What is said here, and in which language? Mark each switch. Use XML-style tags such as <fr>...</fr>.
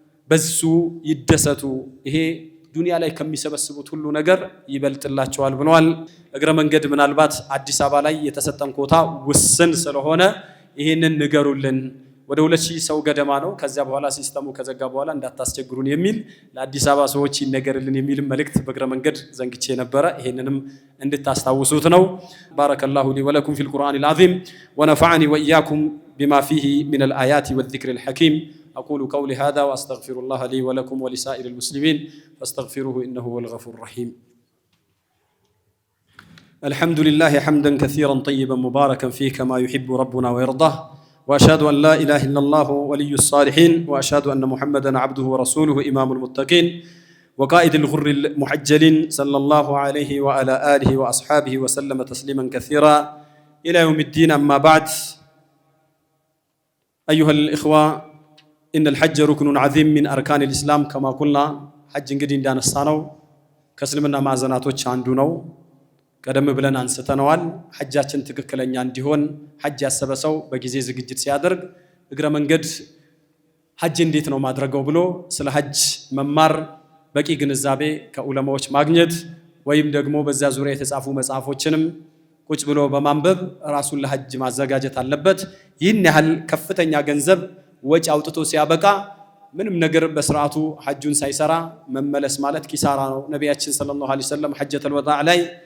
<am>በሱ ይደሰቱ፣ ይሄ ዱንያ ላይ ከሚሰበስቡት ሁሉ ነገር ይበልጥላቸዋል ብለዋል። እግረ መንገድ ምናልባት አዲስ አበባ ላይ የተሰጠን ኮታ ውስን ስለሆነ ይሄንን ንገሩልን። ወደ 2000 ሰው ገደማ ነው። ከዚያ በኋላ ሲስተሙ ከዘጋ በኋላ እንዳታስቸግሩን የሚል ለአዲስ አበባ ሰዎች ይነገርልን የሚል መልእክት በእግረ መንገድ ዘንግቼ ነበረ። ይሄንንም እንድታስታውሱት ነው።</am> <ar>ባረከላሁ ሊ ወለኩም ፊል ቁርአኒል ዓዚም ወነፈዐኒ ወኢያኩም ቢማ ፊሂ ሚነል አያቲ ወዚክሪል ሐኪም أقول قولي هذا وأستغفر الله لي ولكم ولسائر المسلمين فاستغفروه إنه هو الغفور الرحيم. الحمد لله حمدا كثيرا طيبا مباركا فيه كما يحب ربنا ويرضاه، وأشهد أن لا إله إلا الله ولي الصالحين، وأشهد أن محمدا عبده ورسوله إمام المتقين وقائد الغر المحجلين صلى الله عليه وعلى آله وأصحابه وسلم تسليما كثيرا إلى يوم الدين. أما بعد، أيها الإخوة، إن الحج ركن عظيم من أركان الإسلام كما قلنا.</ar> <am>حج እንግዲህ እንዳነሳነው ከእስልምና ማዕዘናቶች አንዱ ነው። ቀደም ብለን አንስተነዋል። ሐጃችን ትክክለኛ እንዲሆን ሐጅ ያሰበ ሰው በጊዜ ዝግጅት ሲያደርግ እግረ መንገድ ሐጅ እንዴት ነው ማድረገው ብሎ ስለ ሐጅ መማር፣ በቂ ግንዛቤ ከዑለማዎች ማግኘት ወይም ደግሞ በዛ ዙሪያ የተጻፉ መጽሐፎችንም ቁጭ ብሎ በማንበብ ራሱን ለሐጅ ማዘጋጀት አለበት። ይህን ያህል ከፍተኛ ገንዘብ ወጪ አውጥቶ ሲያበቃ ምንም ነገር በስርዓቱ ሐጁን ሳይሰራ መመለስ ማለት ኪሳራ ነው። ነቢያችን</am> <ar>ሰለላሁ ዐለይሂ ወሰለም</ar> <am>ሐጀተል ወዳዕ ላይ</am>